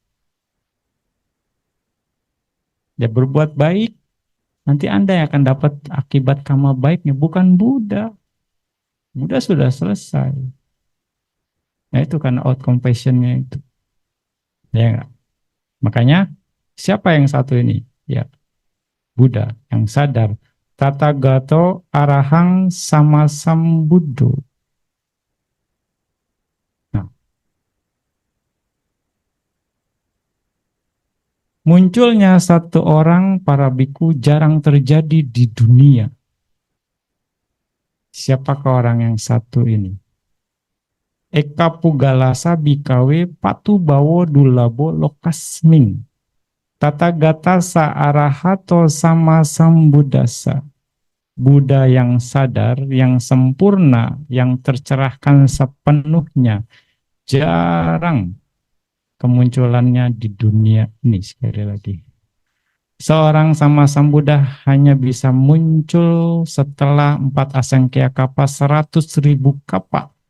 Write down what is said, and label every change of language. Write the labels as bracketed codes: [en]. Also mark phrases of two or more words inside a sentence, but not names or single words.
[id] Ya berbuat baik, nanti Anda yang akan dapat akibat karma baiknya, bukan Buddha. Buddha sudah selesai. Nah itu kan [en] out compassion- [id] nya itu. Ya enggak? Makanya siapa yang satu ini? Ya Buddha yang sadar. [pi] Tathagato arahang sama sambuddho. [id] Nah, munculnya satu orang para biku jarang terjadi di dunia. Siapakah orang yang satu ini? [pi] Eka Pugalasa Bikawe Patu Bawo Dulabo Lokasming. Tathagata Saarahato Sama Sambuddhasa. [id] Buddha yang sadar, yang sempurna, yang tercerahkan sepenuhnya. Jarang kemunculannya di dunia ini sekali lagi. Seorang [pi] sama Sambuddha [id] hanya bisa muncul setelah 4 [pi] asangkya kapa [id] 100.000 kapa.